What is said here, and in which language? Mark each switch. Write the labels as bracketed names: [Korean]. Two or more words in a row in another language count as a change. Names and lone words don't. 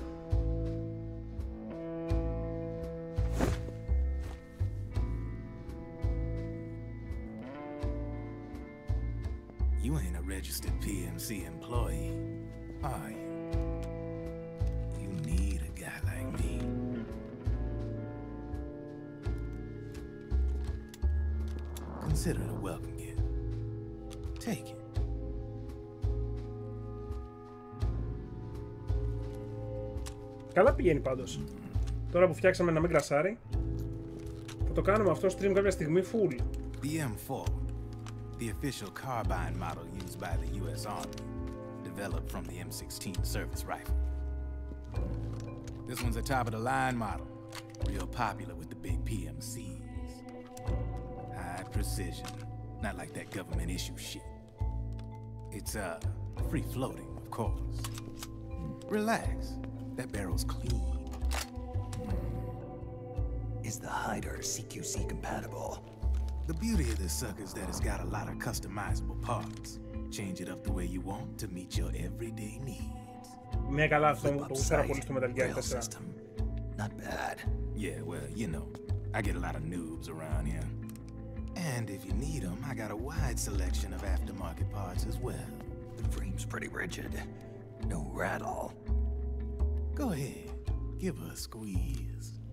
[English] You ain't a registered PMC employee, are you? You need a guy like me. Consider it a welcome gift. Take it. [Greek] Καλά πηγαίνει πάντως. Τώρα που φτιάξαμε να μην κρασάρει, θα το κάνουμε αυτό stream κάποια στιγμή full. [English] The M4. The official carbine model used by the U.S. Army, developed from the M16 service rifle. This one's a top-of-the-line model, real popular with the big PMCs. High precision, not like that government-issue shit. It's, free-floating, of course. Relax, That barrel's clean. Is the hider CQC compatible? The beauty of this sucker is that it's got a lot of customizable parts. Change it up the way you want to meet your everyday needs. [Greek] Ναι, καλά, αυτό το γούσταρα πολύ στο Metal Gear 4. [English] Not bad. Yeah, well, you know, I get a lot of noobs around here. And if you need them, I got a wide selection of aftermarket parts as well. The frame's pretty rigid. No rattle. Go ahead, give her a squeeze.